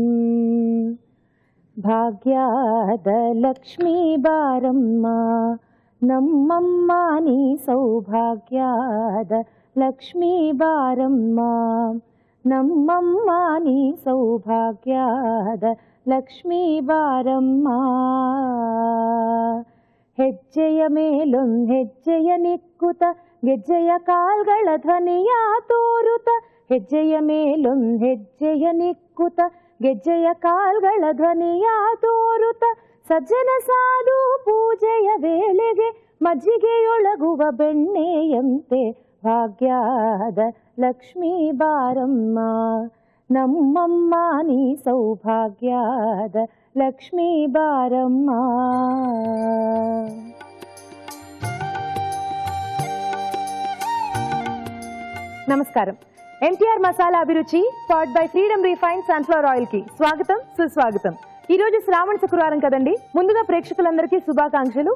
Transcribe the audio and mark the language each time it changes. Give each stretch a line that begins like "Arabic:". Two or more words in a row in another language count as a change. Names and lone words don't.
Kannada: ಭಾಗ್ಯದಲಕ್ಷ್ಮೀ ಬಾರಮ್ಮ ನಮ್ಮಮ್ಮ ನೀ ಸೌಭಾಗ್ಯದ ಲಕ್ಷ್ಮೀ ಬಾರಮ್ಮ ನಮ್ಮಮ್ಮ ನೀ ಸೌಭಾಗ್ಯದ ಲಕ್ಷ್ಮೀ ಬಾರಮ್ಮ నమ్మమ్మ నీ సౌభాగ్యాద లక్ష్మీ బారమ్మ. ಹೆಜ್ಜೆಯ ಮೇಲೊಂದು ಹೆಜ್ಜೆಯ ನಿಕ್ಕುತ ಗೆಜ್ಜೆಯ ಕಾಲ್ಗಳ ಧ್ವನಿಯ ತೋರುತ ಹೆಜ್ಜೆಯ ಮೇಲೊಂದು ಹೆಜ್ಜೆಯ ನಿಕ್ಕುತ ಗೆಜ್ಜೆಯ ಕಾಲ್ಗಳ ಧ್ವನಿಯ ತೋರುತ ಸಜ್ಜನ ಸಾಧು ಪೂಜೆಯ ವೇಳೆಗೆ ಮಜ್ಜಿಗೆಯೊಳಗುವ ಬೆಣ್ಣೆಯಂತೆ ಭಾಗ್ಯದ ಲಕ್ಷ್ಮೀ ಬಾರಮ್ಮ ನಮ್ಮಮ್ಮ ನೀ ಸೌಭಾಗ್ಯದ ಲಕ್ಷ್ಮೀ ಬಾರಮ್ಮ.
Telugu: నమస్కారం. ఎన్టీఆర్ మసాలా అభిరుచి
English: powered by
Telugu: ఫ్రీడమ్ రిఫైన్డ్ సన్ఫ్లవర్ ఆయిల్ కి స్వాగతం సుస్వాగతం. ఈ రోజు శ్రావణ శుక్రవారం కదండి. ముందుగా ప్రేక్షకులందరికీ శుభాకాంక్షలు.